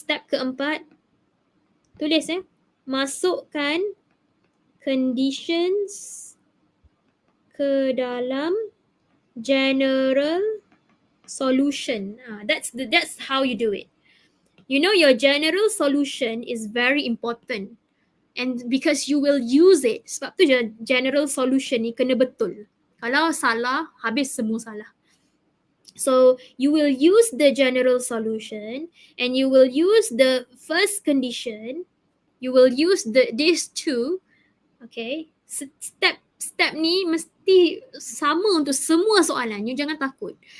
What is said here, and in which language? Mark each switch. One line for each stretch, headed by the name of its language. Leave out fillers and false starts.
Malay: Step keempat, tulis masukkan conditions ke dalam general solution.
English: That's how you do it. You know, your general solution is very important, and because you will use it.
Malay: Sebab tu general solution ni kena betul. Kalau salah, habis semua salah.
English: So you will use the general solution, and you will use the first condition. You will use these two.
Malay: Okay, step ni mesti sama untuk semua soalan. You jangan takut.